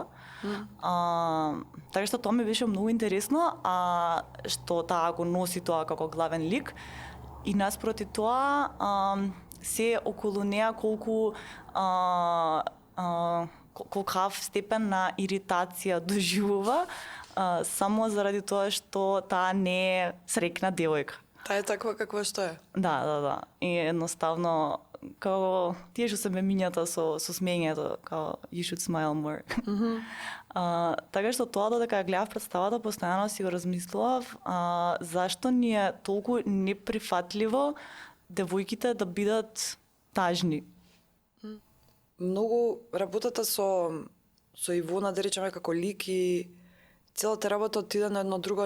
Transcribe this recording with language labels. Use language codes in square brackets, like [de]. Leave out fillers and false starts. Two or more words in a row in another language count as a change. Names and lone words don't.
[mk] Така што тоа ми беше многу интересно, што таа го носи тоа како главен лик и наспроти тоа се околу неа колкав степен на иритација доживува само заради тоа што таа не е среќна девојка. Таа е таква каква што е. Да. И едноставно како тие што се мемињата со смењето, како [en] you should smile more. [mk] Така што тоа додека гледав представата, постојано си го размислував зашто ни е толку неприфатливо девојките да бидат тажни. Многу работата со Ивона, да речеме, како лик и целата работа отиде на едно друго